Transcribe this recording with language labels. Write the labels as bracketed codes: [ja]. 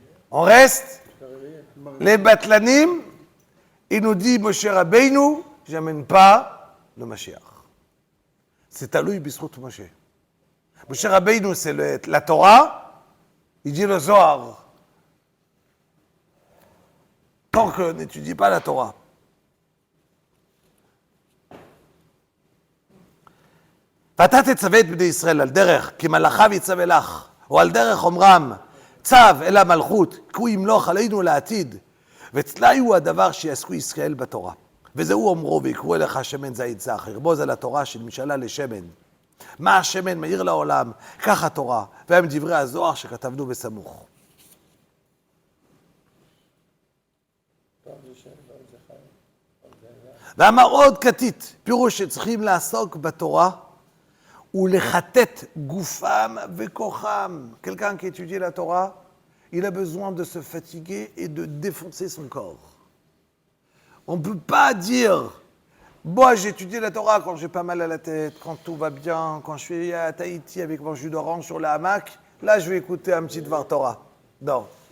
[fr] On reste, les batlanim, il nous dit, Moshe Rabbeinu, j'amène pas le Mashiach. C'est à lui, Bisrout Moshe. Moshe Rabbeinu, c'est la Torah, il dit le Zohar. Tant qu'on n'étudie pas la Torah. [he] ואתה תצווה את בני ישראל על דרך, כי מלאכיו יצווה לך, או על דרך אומרם, צו אל המלכות, כי הוא ימלוך עלינו לעתיד, ואצלי הוא הדבר שיעסקו ישראל בתורה. וזהו אומרו, ויקראו אליך שמן זית זך, ירבוז על התורה של משאלה לשמן. מה השמן מאיר לעולם, כך התורה, והם דברי הזוהר שכתבנו בסמוך. ואמר עוד כתית, פירוש שצריכים לעסוק בתורה, ולחטט גופם וכוחם. [fr] Quelqu'un qui étudie la Torah, il a besoin de se fatiguer et de défoncer son corps. On ne peut pas dire, moi j'ai étudié la Torah quand j'ai pas mal à la tête, quand tout va bien, quand je suis à Tahiti avec mon jus d'orange sur le hamac, là je vais écouter un petit Dvar Torah. Non.